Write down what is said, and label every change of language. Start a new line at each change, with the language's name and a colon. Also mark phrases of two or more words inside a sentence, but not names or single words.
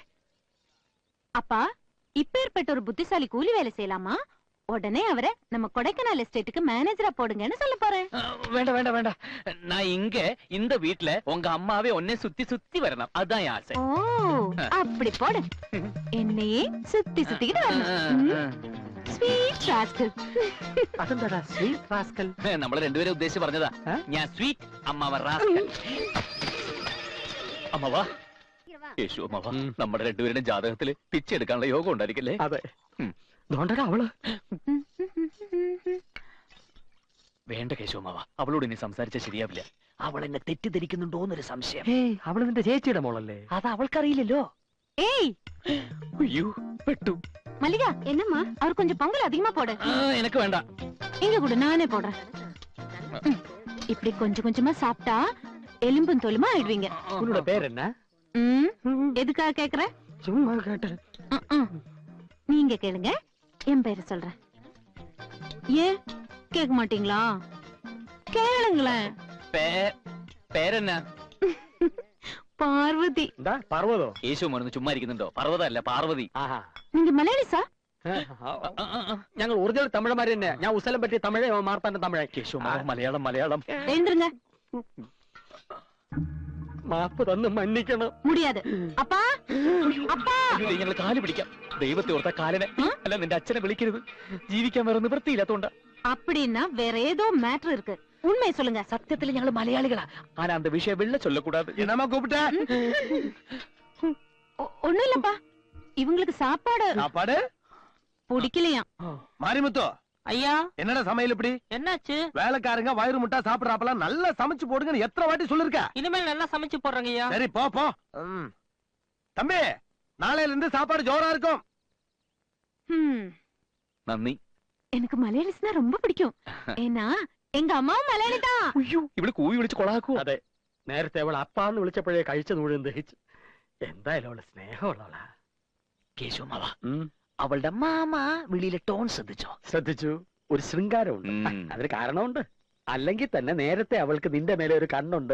Tamil: அப்பா, இப்பேற்பட்ட ஒரு புத்திசாலி கூலி வேலை செய்யலாமா? உடனே அவரை நம்ம கொடைக்கானல் எஸ்டேட்டுக்கு மேனேஜரா போடுங்கன்னு சொல்ல போறேன். வேண்டாம் வேண்டாம் வேண்டாம். நான் இங்க இந்த வீட்டுல உங்க அம்மாவே ஒன்னே சுத்தி சுத்தி வரணும், அதுதான் என் ஆசை. ஓ, அப்படி போடு. என்னையே சுத்தி சுத்திக்கிட்டு வரணும்.
English: Sweet rascal.
Malayalam: അതെന്താടാ
English: sweet rascal?
Malayalam: നമ്മളെ രണ്ടുപേരെ ഉദ്ദേശിച്ച് പറഞ്ഞതാ. ഞാൻ സ്വീറ്റ്, അമ്മാവ റാസ്കൽ. അമ്മാവാ, യേശു അമ്മാവാ, നമ്മുടെ രണ്ടുപേരുടെ ജാതകത്തില് പിച്ചെടുക്കാനുള്ള യോഗം ഉണ്ടായിരിക്കല്ലേ? അതെ. ദോണ്ടടാ അവള്. വേണ്ട കേശു അമ്മാവാ, അവളോട് ഇനി സംസാരിച്ചാൽ ശരിയാവില്ല. അവൾ എന്നെ തെറ്റിദ്ധരിക്കുന്നുണ്ടോന്നൊരു സംശയം. അവള് നിന്റെ ചേച്ചിയുടെ മോളല്ലേ? അത് അവൾക്കറിയില്ലല്ലോ. ഏയ്, അയ്യോ പെട്ടു.
Tamil: மல்லிகா, என்னம்மா அவர் கொஞ்சம் பொங்கல் அதிகமா போடு. எனக்கு வேண்டாம். இங்க கூட நானே போடுறேன். இப்படி கொஞ்சம் கொஞ்சமா சாப்பிட்டா எலும்பும் தோலுமா ஆயிடுவீங்க. உன்னோட பேர் என்ன? எதுக்காக கேக்குற? சும்மா கேட்டேன். நீங்க கேளுங்க, என் பேரு சொல்றேன். ஏன் கேட்க மாட்டீங்களா? கேளுங்களேன்.
Malayalam: പേരെന്നാ?
Tamil: பார்வதி.
Malayalam: എന്താ പർവ്വതോ? യേശു മറന്ന് ചുമ്മാ ഇരിക്കുന്നുണ്ടോ? പർവ്വതല്ല പാർവതി. ആഹാ.
Tamil: நீங்க மலையாளிசா?
Malayalam: ഞങ്ങൾ ഒറിജിനൽ തമിഴന്മാര് തന്നെ. ഞാൻ ഉസലം പറ്റിയ തമിഴ്, മാർത്താന്റെ തമിഴ്. യേശു മലയാളം മലയാളം.
Tamil: எழுந்துருங்க.
Malayalam: മാപ്പ് തന്ന് മன்னிക്കണം.
Tamil: முடியாது. அப்பா அப்பா
Malayalam: ഞങ്ങൾ കാല് പിടിക്കാം. ദൈവത്തെ ഓർത്ത കാലിനെ അല്ല നിന്റെ അച്ഛനെ വിളിക്കരുത്. ജീവിക്കാൻ വേറെ നിവൃത്തിയില്ലാത്തോണ്ടാ.
Tamil: அப்படின்னா வேற ஏதோ மேட்டர் இருக்கு. உண்மை சொல்லுங்க.
Malayalam: സത്യത്തിൽ ഞങ്ങൾ മലയാളികളാ.
Tamil: ஆனா அந்த விஷயம் வெளில சொல்லக்கூடாது. என்னம்மா கூப்பிட்ட? ஒண்ணும் இல்லப்பா, இவங்களுக்கு சாப்பாடு சாப்பாடு பிடிக்கலையா? மாரிமுத்து, ஐயா என்னடா சமையல் இப்படி? என்னாச்சு? வேலைக்காரங்க வயிறு முட்டா சாப்பிடறாப்பலாம் நல்லா சமைச்சு போடுங்கன்னு எத்தனை வாட்டி சொல்லிருக்க? இனிமேல் நல்லா சமைச்சு போடுறேங்க ஐயா. சரி போ போ. தம்பி, நாளையில இருந்து சாப்பாடு ஜோரா இருக்கும்.
Malayalam: നന്ദി.
Tamil: எனக்கு மலையாளிஸ்னா ரொம்ப பிடிக்கும். ஏன்னா எங்க அம்மாவும் மலையாளி தான்.
Malayalam: അയ്യോ ഇവിടെ കൂവി വിളിച്ച് കൊളാക്കുവോ? അതെ, നേരത്തെ അവൾ അപ്പാന്ന് വിളിച്ചപ്പോഴേ കഴിച്ചത് മുഴുവൻ ദഹിച്ചു. എന്തായാലും അവള് സ്നേഹമുള്ളവളാ. കേശവമാവ, അവളുടെ മാമ വിളിയിലെ ടോൺ ശ്രദ്ധിച്ചോ? ശ്രദ്ധിച്ചു. ഒരു ശൃംഗാരമുണ്ട്. അതിന് കാരണമുണ്ട്. അല്ലെങ്കിൽ തന്നെ നേരത്തെ അവൾക്ക് നിന്റെ മേലെ ഒരു കണ്ണുണ്ട്.